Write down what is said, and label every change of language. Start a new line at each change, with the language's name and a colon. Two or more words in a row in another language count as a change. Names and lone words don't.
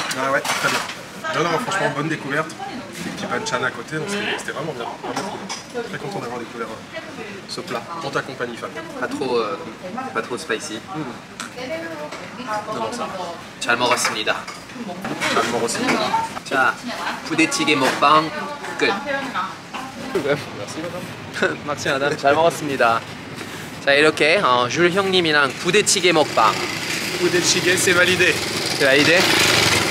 French: Ah ouais, très bien. Non, franchement, bonne découverte. Des petits banchan à côté, donc c'était vraiment bien. Vraiment cool. Très content d'avoir découvert ce plat en ta compagnie, Fabien. Pas trop spicy. Comment ça?
Korean: 잘 먹었습니다. 잘 먹었습니다. 자, 부대찌개 먹방 끝. Merci, madame. 막지 마담 잘 먹었습니다. 자, 이렇게 줄 형님이랑 부대찌개 먹방.
French: Budae c'est validé. C'est validé.